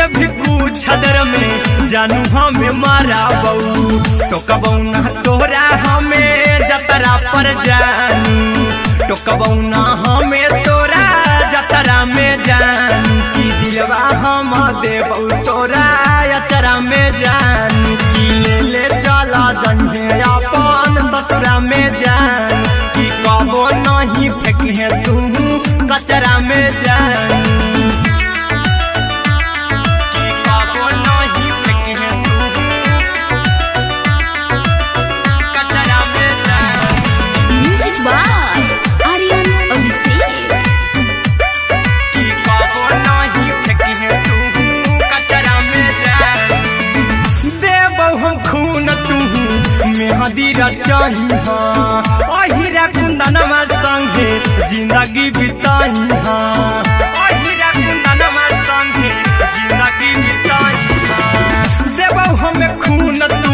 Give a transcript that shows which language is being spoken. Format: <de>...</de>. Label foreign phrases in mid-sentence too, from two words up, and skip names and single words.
<mag>भी पूछ देर में जानू हमें माराबौ टोकबौ ना तोरा हमें जतरा पर जानू टोकबौ ना हमें तोरा जतरा में जानू की दिलवा हम देबौ तोरा अचरा में जानू की ले ले चला जइहे अपन ससुरा में जान की कबो नहीं फेंकिहे तू कचरा में जानू की कबो नहीं फेंकिहे तू कचरा में जान</mag> <en>म्यूजिक बाय आर्यन अभिषेक</en> <mag>की कबो नहीं फेंकिहे तू कचरा में जान देबौ हम खून तू मेहदी रचही अहिरा कुंदनमा संगे जिंदगी बिताई अहिरा कुंदनमा संगे जिंदगी बिताई देबौ हमें खून तू</mag>